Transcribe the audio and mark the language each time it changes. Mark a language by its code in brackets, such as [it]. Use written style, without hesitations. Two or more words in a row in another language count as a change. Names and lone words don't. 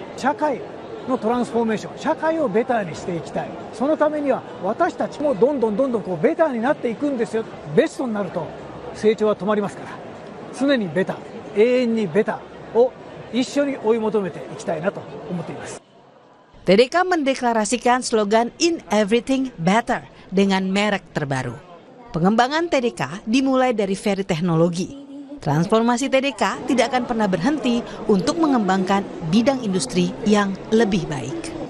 [ja] 社会のトランスフォーメーション、社会をベターにしていきたい。そのためには私たちもどんどんこうベターになっていくんですよ。ベストになると成長は止まりますから、常にベター、永遠にベターを一緒に追い求めていきたいなと思っています。 [id] TDK mendeklarasikan slogan In Everything Better dengan merek terbaru. Pengembangan TDK dimulai dari Very Teknologi. Transformasi TDK tidak akan pernah berhenti untuk mengembangkan bidang industri yang lebih baik.